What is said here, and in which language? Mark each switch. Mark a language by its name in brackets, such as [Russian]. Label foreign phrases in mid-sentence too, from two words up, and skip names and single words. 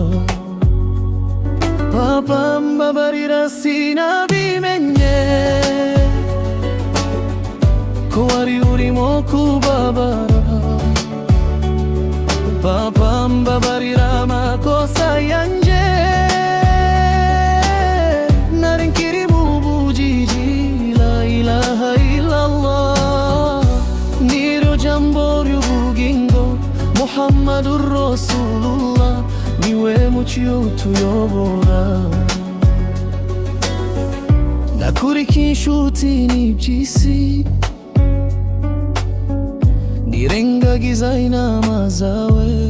[Kinyarwanda] Papa mbabarira sinabimenye ko wari urimo kubabara. Papa mbabarira amakosa yanje, nari nkiri mu bujiji. [Arabic] لا إله إلا الله, [Kinyarwanda] niryo jambo ry'ubugingo. [Arabic] محمد رسول الله, [Kinyarwanda] niwe mucyo utuyobora. Nakurikiye inshuti n'iby'isi, nirengagiza inama zawe.